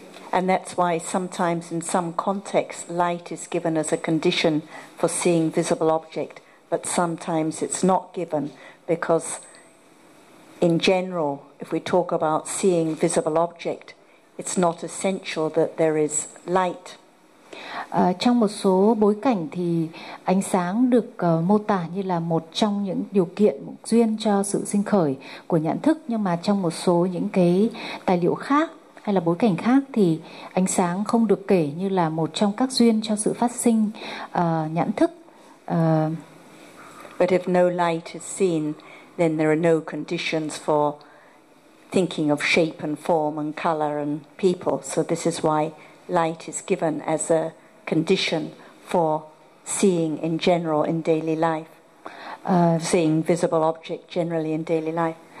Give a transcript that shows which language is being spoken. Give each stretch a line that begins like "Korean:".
English: And that's why sometimes in some context light is given as a condition for seeing visible object, but sometimes it's not given, because in general if we talk about seeing visible object, it's not essential that there is light.
Vietnamese: Trong một số bối cảnh thì ánh sáng được mô tả như là một trong những điều kiện duyên cho sự sinh khởi của nhãn thức, nhưng mà trong một số những cái tài liệu khác hay là bối cảnh khác thì ánh sáng không được kể như là một trong các duyên cho sự phát sinh nhãn thức.
English: But if no light is seen, then there are no conditions for thinking of shape and form and color and people. So this is why light is given as a condition for seeing in general in daily life, seeing visible object generally in daily life.